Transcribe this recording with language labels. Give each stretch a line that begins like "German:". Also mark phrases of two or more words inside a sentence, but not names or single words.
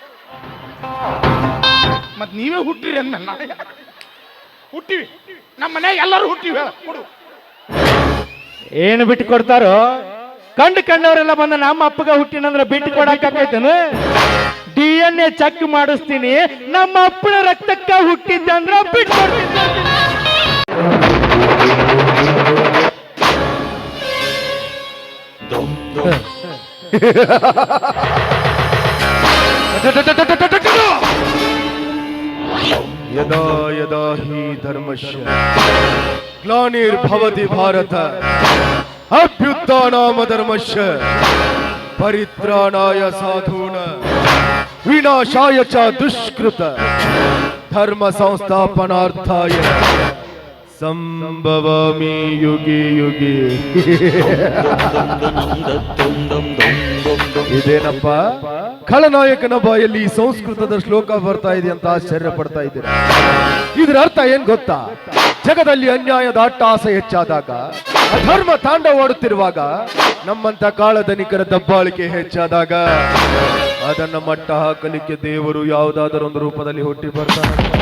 Kannada: ಮತ್ ನೀವೇ ಹುಟ್ಟಿರಿ ಅಂದ ಹುಟ್ಟಿವಿ, ನಮ್ಮ ಮನ್ಯಾಗ ಎಲ್ಲರೂ ಹುಟ್ಟಿವಿ. ಹೇಳ ಕೊಡು. ಏನು ಬಿಟ್ಟು ಕೊಡ್ತಾರೋ? ಕಂಡವರೆಲ್ಲ ಬಂದ ನಮ್ಮ ಅಪ್ಪಗ ಹುಟ್ಟಿನಂದ್ರ ಬಿಟ್ಟು ಕೊಡಾಕೈತೇನು?
English: DNA check
Kannada: ಮಾಡಿಸ್ತೀನಿ, ನಮ್ಮ ಅಪ್ಪನ ರಕ್ತಕ್ಕ ಹುಟ್ಟಿದ್ದಂದ್ರ ಬಿಟ್ಟು ಕೊಡ್ತೀನಿ.
Sanskrit: ಯದಾ ಯದಾ ಹಿ ಧರ್ಮಶ್ಯ ಗ್ಲಾನಿರ್ಭವತಿ ಭಾರತ ಅಭ್ಯುತ್ಥಾನಾಮ ಧರ್ಮಶ್ಯ ಪರಿತ್ರಾಣಾಯ ಸಾಧೂನ ವಿನಾಶಾಯ ಚ ದುಷ್ಕೃತ ಧರ್ಮ ಸಂಸ್ಥಾಪನಾರ್ಥಾಯ ಸಂಭವಾಮಿ ಯುಗಿ ಯುಗಿ.
Kannada: ಇದೇನಪ್ಪ ಖಳನಾಯಕನ ಬಾಯಲ್ಲಿ ಸಂಸ್ಕೃತದ ಶ್ಲೋಕ ಬರ್ತಾ ಇದೆ ಅಂತ ಆಶ್ಚರ್ಯ ಪಡ್ತಾ ಇದ್ದೀರಾ? ಇದರ ಅರ್ಥ ಏನ್ ಗೊತ್ತಾ? ಜಗದಲ್ಲಿ ಅನ್ಯಾಯದ ಅಟ್ಟಹಾಸ ಹೆಚ್ಚಾದಾಗ, ಅಧರ್ಮ ತಾಂಡವಾಡುತ್ತಿರುವಾಗ, ನಮ್ಮಂತ ಕಾಳಧನಿಕರ ದಬ್ಬಾಳಿಕೆ ಹೆಚ್ಚಾದಾಗ ಅದನ್ನ ಮಟ್ಟ ಹಾಕಲಿಕ್ಕೆ ದೇವರು ಯಾವುದಾದರೂ ಒಂದು ರೂಪದಲ್ಲಿ ಹುಟ್ಟಿ ಬರ್ತಾನೆ.